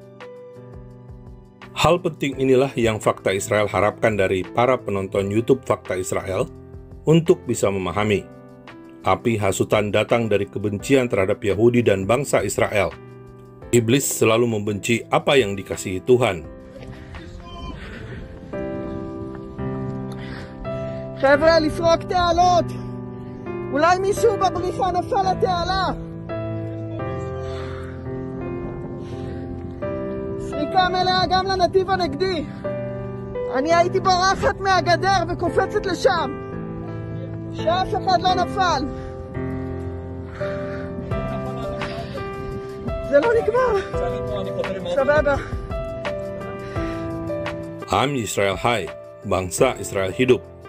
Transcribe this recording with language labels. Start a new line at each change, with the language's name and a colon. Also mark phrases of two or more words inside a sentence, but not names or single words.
Indonesian: Hal penting inilah yang Fakta Israel harapkan dari para penonton YouTube Fakta Israel untuk bisa memahami. Api hasutan datang dari kebencian terhadap Yahudi dan bangsa Israel. Iblis selalu membenci apa yang dikasihi Tuhan.
Hebrew: חבר'ה, לפרוק תעלות. אולי מישהו בבריחה נפל לתעלה. סריקה מלאה גם לנתיב הנגדי. אני הייתי ברחת מהגדר וקופצת לשם. שאף אחד לא נפל. זה לא נגמר. סבבה. עם ישראל חי,
Indonesian: bangsa Israel hidup.